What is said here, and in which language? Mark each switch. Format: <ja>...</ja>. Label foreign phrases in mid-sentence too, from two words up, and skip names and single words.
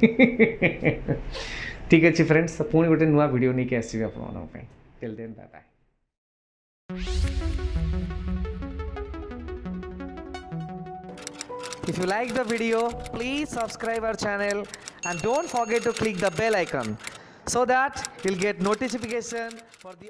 <or>ଠିକ୍ ଅଛି ଫ୍ରେଣ୍ଡସ୍ ପୁଣି ଗୋଟେ ନୂଆ ଭିଡ଼ିଓ ନେଇକି ଆସିବି ଆପଣମାନଙ୍କ ପାଇଁ</or> <en>till then bye bye If you like the video, please subscribe our channel and don't forget to click the bell icon so that you'll get notification for the</en>